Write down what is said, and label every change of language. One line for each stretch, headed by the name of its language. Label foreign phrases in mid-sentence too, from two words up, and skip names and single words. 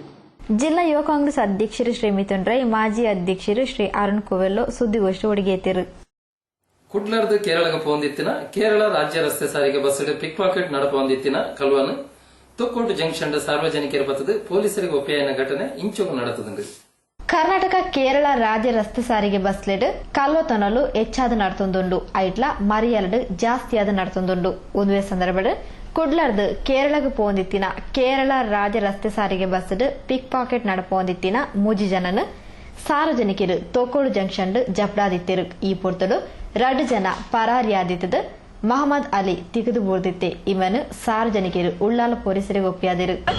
Tulu: ಜಿಲ್ಲಾ ಯುವ ಕಾಂಗ್ರೆಸ್ ಅಧ್ಯಕ್ಷರು ಶ್ರೀ ಮಿಥುನ್ ರೈ, ಮಾಜಿ ಅಧ್ಯಕ್ಷರು ಶ್ರೀ ಅರುಣ್ ಕುವೆಲ್ಲೋ ಸುದ್ದಿಗೋಷ್ಠಿ ಒಡಿಗೆತ್ತಿರು. ಕುಡ್ಲರ್ದು ಕೇರಳಗೆ ಪೋಂದಿತ್ತಿನ ಕೇರಳ ರಾಜ್ಯ ರಸ್ತೆ ಸಾರಿಗೆ ಬಸ್ಸು
English: pick pocket
Tulu: ನಡಪೊಂದಿತ್ತಿನ ಕಲ್ವನು ತೊಕ್ಕೋಟು ಜಂಕ್ಷನ್ ಸಾರ್ವಜನಿಕರ ಪತ್ತದು ಪೊಲೀಸರಿಗೆ ಒಪ್ಪಿನ ಘಟನೆ ಇಂಚೋಗು ನಡೆತದುಂಡು. ಕರ್ನಾಟಕ ಕೇರಳ ರಾಜ್ಯ ರಸ್ತೆ ಸಾರಿಗೆ ಬಸ್ಲೆಡ್ ಕಲ್ವತೊನಲು ಹೆಚ್ಚಾದ ನಡ್ತೊಂದುಂಡು ಐಟ್ಲ ಮರಿಯಲ್ಡ್ ಜಾಸ್ತಿಯಾದ ನಡ್ತೊಂದುಂಡು. ಒಂದುವೆ ಸಂದರ್ಭಡ್ ಕುಡ್ಲರ್ದು ಕೇರಳಗೆ ಪೋಂದಿತ್ತಿನ ಕೇರಳ ರಾಜ್ಯ ರಸ್ತೆ ಸಾರಿಗೆ ಬಸ್ಡ್
English: pick pocket
Tulu: ನಡಪೊಂದಿತ್ತಿನ 3 ಜನನು ಸಾರ್ವಜನಿಕರು ತೊಕ್ಕೋಡು ಜಂಕ್ಷನ್ ಜಪ್ಡಾದಿತ್ತಿರು. ಈ ಪೊರ್ತಡು 2 ಜನ ಪರಾರಿಯಾದಿತ್ತದು. ಮಹಮ್ಮದ್ ಅಲಿ ತಿಗದು ಬೂರ್ದಿತ್ತೆ. ಇವನು ಸಾರ್ವಜನಿಕರು ಉಳ್ಳಾಲ ಪೊಲೀಸರಿಗೆ ಒಪ್ಪಿಯಾದರು.